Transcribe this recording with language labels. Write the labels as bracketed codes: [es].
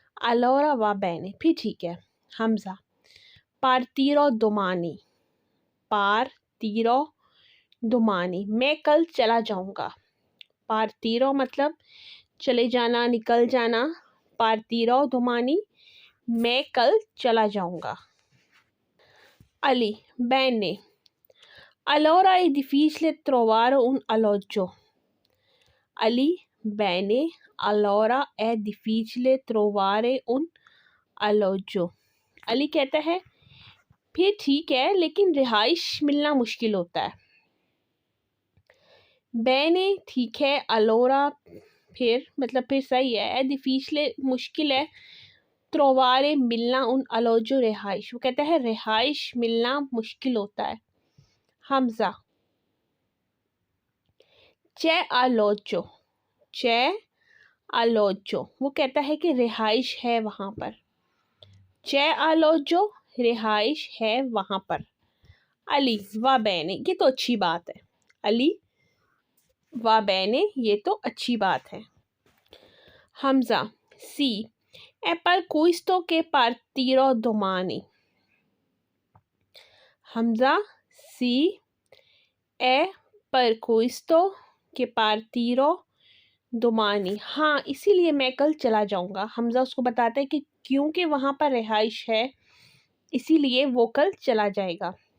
[it] allora va bene, [hi] फिर ठीक है। [it] हमज़ा partirò domani, partirò domani, [hi] मैं कल चला जाऊँगा। partirò मतलब चले जाना, निकल जाना। [it] partirò domani, [hi] मैं कल चला जाऊँगा। [it] अली bene, allora è difficile trovare un alloggio। अली bene, allora è difficile trovare un alloggio। [hi] Ali कहता है फिर ठीक है लेकिन रिहाइश मिलना मुश्किल होता है। bene ठीक है, allora फिर मतलब फिर सही है, [it] è difficile [hi] मुश्किल है, trovare मिलना, [it] un alloggio [hi] रिहाइश। वो कहता है रिहाइश मिलना मुश्किल होता है। Hamza [it] c'è alloggio, [hi] c'è alloggio, वो कहता है कि रिहाइश है वहाँ पर। [it] c'è alloggio [hi] रिहाइश है वहाँ पर। अली [it] va bene, [hi] ये तो अच्छी बात है। अली [it] va bene, [hi] ये तो अच्छी बात है। [it] हमज़ा सी è per questo che partirò domani। हमज़ा सी è per questo che partirò domani, [hi] हाँ इसीलिए मैं कल चला जाऊँगा। हमज़ा उसको बताता है कि क्योंकि वहाँ पर रिहाइश है इसीलिए वो कल चला जाएगा।